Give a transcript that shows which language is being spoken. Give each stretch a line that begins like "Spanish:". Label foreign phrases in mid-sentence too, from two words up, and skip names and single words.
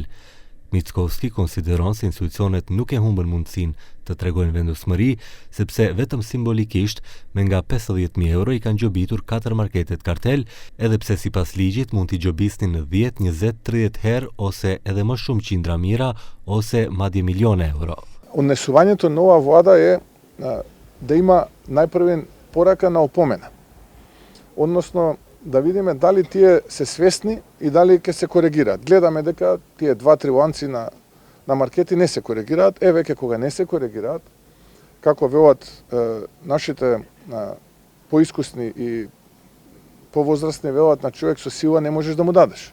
Albanian: Mickoski konsideron se institucionet nuk e humbën mundësinë të tregojnë vendosmëri, sepse vetëm simbolikisht me nga 50.000 euro i kanë gjobitur 4 marketet kartel, edhe pse sipas ligjit mund t'i gjobisnin në 10, 20, 30 herë ose edhe më shumë qindra mijëra ose madje miliona euro.
Macedonian: Unесувањето на ова влада е да има најпрвен порака на опомена. Односно, да видиме дали тие се свесни и дали ќе се коригираат. Гледаме дека тие 2-3 ланци на маркети не се коригираат. Веќе кога не се коригираат, како велат нашите поискусни и повозрастни велат, на човек со сила не можеш да му дадеш.